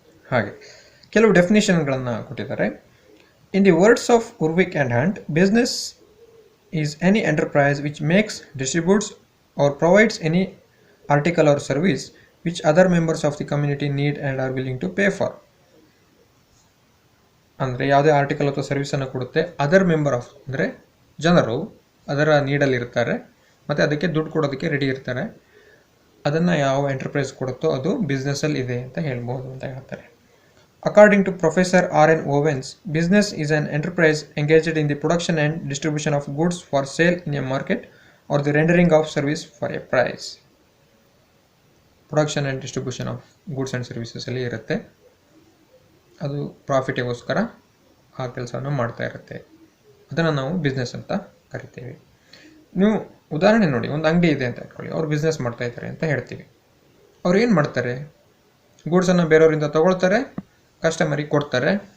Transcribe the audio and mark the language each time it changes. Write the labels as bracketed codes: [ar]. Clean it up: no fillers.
[kn] ಹಾಗೆ ಕೆಲವು ಡೆಫಿನೇಷನ್ಗಳನ್ನು ಕೊಟ್ಟಿದ್ದಾರೆ. [en] In the words of Urwick and Hunt, business is any enterprise which makes, distributes or provides any article or service which other members of the community need and are willing to pay for. [kn] ಅಂದರೆ ಯಾವುದೇ article ಅಥವಾ ಸರ್ವಿಸನ್ನು ಕೊಡುತ್ತೆ, [en] other member of [kn] ಅಂದರೆ ಜನರು ಅದರ ನೀಡಲ್ಲಿರ್ತಾರೆ ಮತ್ತು ಅದಕ್ಕೆ ದುಡ್ಡು ಕೊಡೋದಕ್ಕೆ ರೆಡಿ ಇರ್ತಾರೆ. ಅದನ್ನು ಯಾವ ಎಂಟರ್ಪ್ರೈಸ್ ಕೊಡುತ್ತೋ ಅದು ಬಿಸ್ನೆಸ್ಸಲ್ಲಿ ಇದೆ ಅಂತ ಹೇಳ್ಬೋದು ಅಂತ ಹೇಳ್ತಾರೆ. [en] According to Professor R.N. Owens, business is an enterprise engaged in the production and distribution of goods for sale in a market or the rendering of service for a price. Production and distribution of goods and services [kn] ಅಲ್ಲಿ ಇರುತ್ತೆ. ಅದು ಪ್ರಾಫಿಟಿಗೋಸ್ಕರ ಆ ಕೆಲಸವನ್ನು ಮಾಡ್ತಾ ಇರುತ್ತೆ. ಅದನ್ನು ನಾವು business ಅಂತ ಕರಿತೀವಿ. ನೀವು ಉದಾಹರಣೆ ನೋಡಿ, ಒಂದು ಅಂಗಡಿ ಇದೆ ಅಂತ ಇಟ್ಕೊಳ್ಳಿ, ಅವ್ರು ಬಿಸ್ನೆಸ್ ಮಾಡ್ತಾ ಇದ್ದಾರೆ ಅಂತ ಹೇಳ್ತೀವಿ. ಅವ್ರು ಏನು ಮಾಡ್ತಾರೆ, ಗೂಡ್ಸನ್ನು ಬೇರೆಯವರಿಂದ ತಗೊಳ್ತಾರೆ, ಕಸ್ಟಮರಿಗೆ ಕೊಡ್ತಾರೆ.